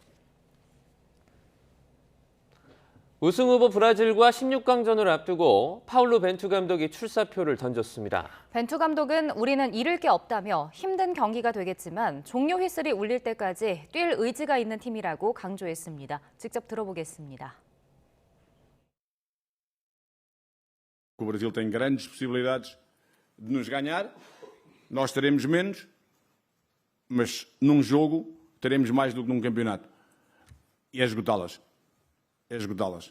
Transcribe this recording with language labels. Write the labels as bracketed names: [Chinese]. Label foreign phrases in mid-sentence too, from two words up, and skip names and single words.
[Korean] 우승 후보 브라질과 16강전을 앞두고 파울로 벤투 감독이 출사표를 던졌습니다. 벤투 감독은 우리는 잃을 게 없다며 힘든 경기가 되겠지만 종료 휘슬이 울릴 때까지 뛸 의지가 있는 팀이라고 강조했습니다. 직접 들어보겠습니다. [Portuguese] O Brasil tem grandes possibilidades de nos ganhar. Nós teremos menos, mas num jogo teremos mais do que num campeonato. E é esgotá-las. É esgotá-las.